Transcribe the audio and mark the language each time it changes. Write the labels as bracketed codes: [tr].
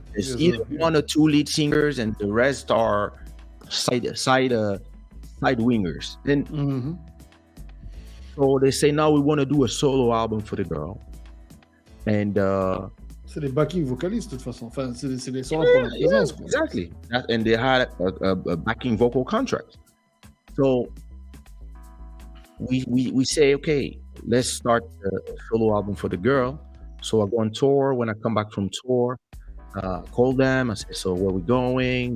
[en] There's either one or two lead singers, and the rest are side wingers. And so they say, now we want to do a solo album for the girl, and [fr] c'est des backing vocalistes de toute façon. Enfin, c'est des sons pour la présence. Quoi. [en] Exactly. And they had a backing vocal contract. So we say, okay, let's start a solo album for the girl. So I go on tour. When I come back from tour, call them. I say, so where we going?